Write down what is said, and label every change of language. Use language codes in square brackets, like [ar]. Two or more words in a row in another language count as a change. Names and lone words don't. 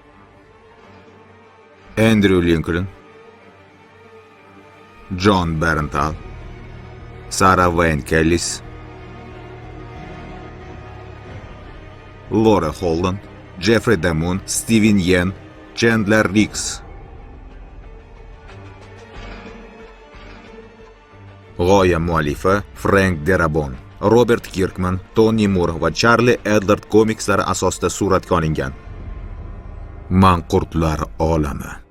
[uz] Andrew Lincoln, John Barenthal, Sarah Wayne Kellis, Laura Holden, Jeffrey Damon, Steven Yeun, Chandler Riggs. G'oya muallifi Frank Darabont, Robert Kirkman, Tony Moore va Charlie Adlard komikslari asosida suratga olingan. Manqurtlar olami.